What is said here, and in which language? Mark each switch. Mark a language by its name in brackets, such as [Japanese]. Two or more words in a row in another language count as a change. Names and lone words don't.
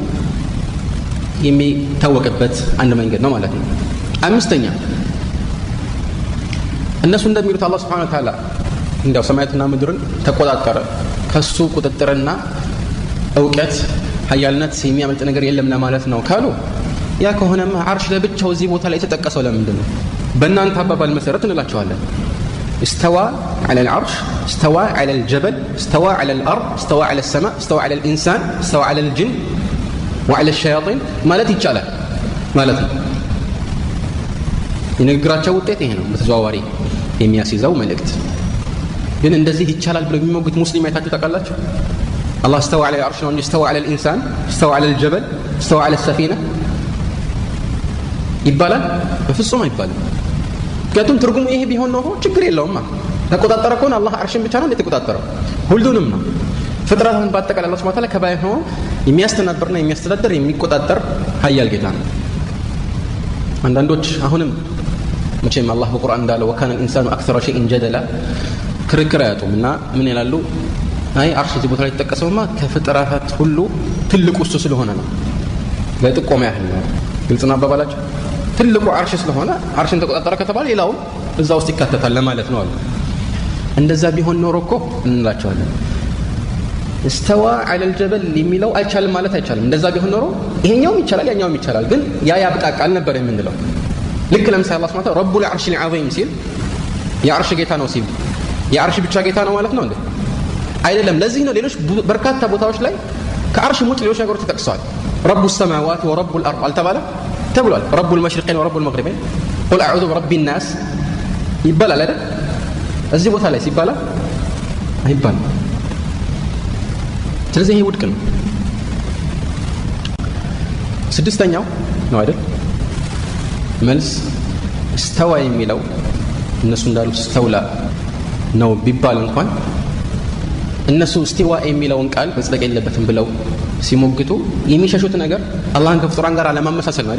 [Amharic] የሚታወቅበት አንድ መንገድ ነው ማለት ነው አምስተኛ እነሱ እንደሚሉት አላህ [Arabic] سبحانه وتعالى [Amharic] እንዲያው ሰማያትና ምድርን ተቆጣጠረ ከሱ ቁጥጥርና ዕውቀት ኃያልነት የሚያመልጥ ነገር የለም ለማለት ነው ካሉ ያ ከሆነማ አርሽ ለብቻው እዚህ ቦታ ላይ የተጠቀሰው ለምንድን ነው በእናንተ አባባል መሰረት እንላቸዋለን [Arabic] استوى على العرش استوى على الجبل استوى على الأرض استوى على السماء استوى على الإنسان استوى على الجن وعلى الشياطين [Amharic] ማለት ይቻላል ማለት ነው የንግግራቸው ውጤት ይሄ ነው በተዘዋዋሪ የሚያስይዘው መልእክት ግን እንደዚህ ይቻላል ብለው የሚሞግት ሙስሊም አይታችሁ ታውቃላችሁ [Arabic] الله استوى على العرش وانه استوى على الإنسان استوى على الجبل استوى على السفينة [Amharic] ይባላል በፍጹም አይባልም ምክንያቱም ትርጉሙ ይሄ ቢሆን ነው ችግር የለውም ተቆጣጣረ ከሆነ አላህ አርሽን ብቻ ነው የተቆጣጠረው ሁሉንም ነው ፍጥረትን በአጠቃላይ አላህ [Arabic] سبحانه وتعالى [Amharic] ከባይ ሆኖ የሚያስተናብርና የሚያስተዳድር የሚቆጣጠር ኃያል ጌታ ነው አንዳንዶች አሁንም መቼም አላህ በቁርአን እንዳለው [Arabic] وكان الانسان اكثر شيء جدلا [Amharic] ክርክር ያጡምና ምን ይላሉ አይ አርሽ እዚህ ቦታ ላይ ተጠቀሰውማ ከፍጥረታት ሁሉ ትልቁ እሱ ስለሆነ ነው ለጥቆማ ያህል ነው ግልጽ ነው አባባላቸው ትልቁ አርሽ ስለሆነ አርሽን ተቆጣጠረ ከተባለ ሌላው እዛ ውስጥ ይካተታል ለማለት ነው አሉ እንደዛ ቢሆን ኖሮ እኮ እንላቸዋለን [Arabic] استوى على الجبل [Amharic] የሚለው አይቻልም ማለት አይቻልም እንደዛ ቢሆን ኖሮ ይሄኛውም ይቻላል ያኛውም ይቻላል ግን ያ ያብቃቃል ነበር የምንለው ልክ ለምሳሌ አላህ [Arabic] سبحانه وتعالى رب العرش العظيم [Amharic] ሲል የአርሽ ጌታ ነው ሲል የአርሽ ብቻ ጌታ ነው ማለት ነው እንዴ አይደለም ለዚህ ነው ሌሎች በርካታ ቦታዎች ላይ ከአርሽ ውጭ ሌሎች ነገሮች ተጠቅሰዋል [Arabic] رب السماوات ورب الارض [Amharic] አልተባለም ተብሏል [Arabic] رب المشرقين ورب المغربين قل اعوذ برب الناس [Amharic] ይባላል አይደል እዚህ ቦታ ላይ ሲባላ አይባልም። ስለዚህ ይሄ ውድቅ ነው። ስድስተኛው ነው አይደል መልስ استوى የሚለው እነሱ እንዳሉት استولى ነው ቢባል እንኳን እነሱ استواء የሚለውን ቃል መጽደቅ የለበትም ብለው ሲሞግቱ የሚሸሹት ነገር አላህን ከፍጡራን ጋር አለማመሳሰል ነው አይደል?